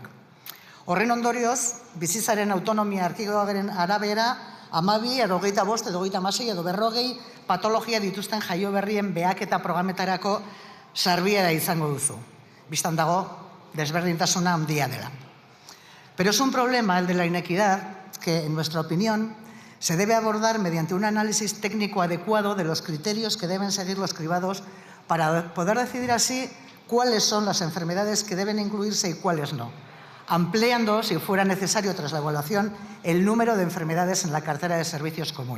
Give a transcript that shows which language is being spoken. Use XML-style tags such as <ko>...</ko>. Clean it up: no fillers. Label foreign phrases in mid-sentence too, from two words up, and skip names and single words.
<eu>Horren ondorioz, bizitzaren autonomia erkidegoaren arabera, 12 edo 25 edo 26 edo 40 patologia dituzten jaioberrien beaketa programetarako sarbiera izango duzu. Bistan dago, desberdintasuna handia dela.</eu> <es>Pero es un problema, el de la inequidad, que en nuestra opinión se debe abordar mediante un análisis técnico adecuado de los criterios que deben seguir los cribados para poder decidir así cuáles son las enfermedades que deben incluirse y cuáles no, ampliando, si fuera necesario tras la evaluación, el número de enfermedades en la cartera de servicios común.</es>